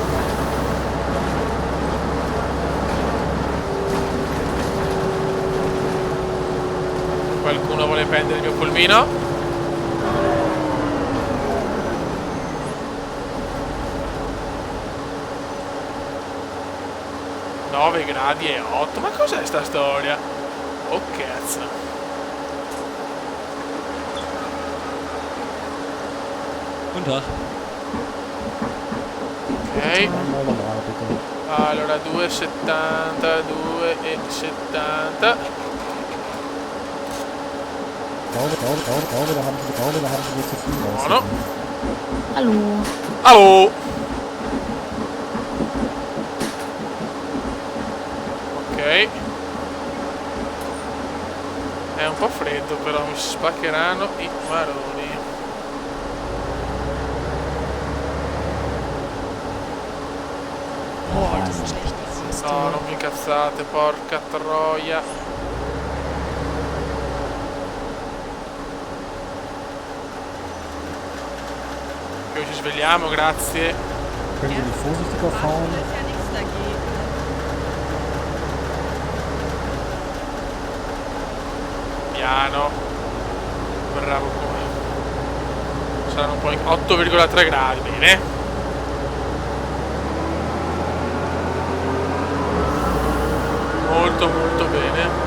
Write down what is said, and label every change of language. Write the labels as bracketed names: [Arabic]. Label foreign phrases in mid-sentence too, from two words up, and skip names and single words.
[Italian] Qualcuno vuole prendere il mio pulmino? 9 gradi e 8. Ma cos'è sta storia? Oh cazzo. [German] Guten Tag. [Italian] Ok. Allora 2,70, 2,70. [German] Glaube, da haben sie zu viel raus. [Italian] Buono. [German] Hallo. [Italian] Allo. Ok. È un po' freddo però mi si spaccheranno i maroni. No, non vi incazzate, porca troia. Che ci svegliamo, grazie. [German] Können Sie nicht vorsichtiger fahren? [Italian] Piano. Bravo come. Saranno un po' 8,3 gradi, bene. Molto molto bene.